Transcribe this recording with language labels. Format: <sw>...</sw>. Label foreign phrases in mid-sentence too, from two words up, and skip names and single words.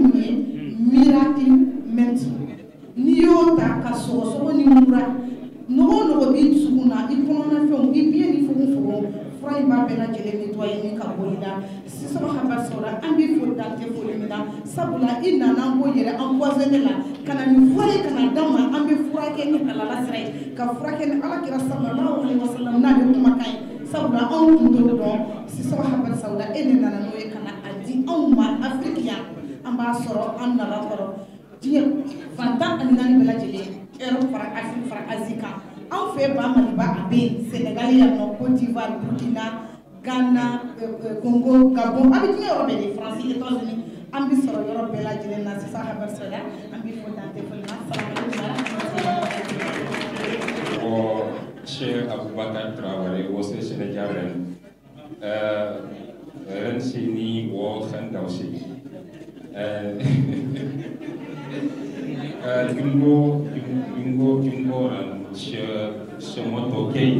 <bm>mun ye miirakili mɛnti n'i y'o ta ka sɔgɔsɔgɔ ni mura nɔgɔ o nɔgɔ b'i dusukun na i kɔnɔna fɛnw i biɲɛ ni fogofogo fura in b'a bɛɛ lajɛlen nettoyé ni ka bɔ i la sisan habarisaw la an b'i fo dante foli min na sabula i nana an k'o yɛrɛ empoisonné la ka na nin fura ye ka na d'an ma an bɛ furakɛ ni halala sira ye ka furakɛ ni alakira</bm> <ar>sallallahu alaihi wasallam</ar> <bm>n'ale kumakan ye sabula anw tun t'o dɔn sisan habarisaw la e de nana n'o ye ka na a di anw ma afiriki yan an b'a sɔrɔ an nana kɔrɔ diɲɛ fantan ani naani bɛɛ lajɛlen Europe fara Afrique fara Asie kan anw fɛ ba Maliba a bɛ yen Sénégal yan nɔ Côte d'Ivoire Burkina Ghana Congo Gabon a bɛ diɲɛ yɔrɔ bɛɛ de France États-Unis an bɛ sɔrɔ yɔrɔ bɛɛ lajɛlen na sisan habarisaw la an bɛ fɔ dante foli ma Cheikh Abubakar Traoré wo se Sénégal ren sini wo khandawsi Jungo ran semoto</bm>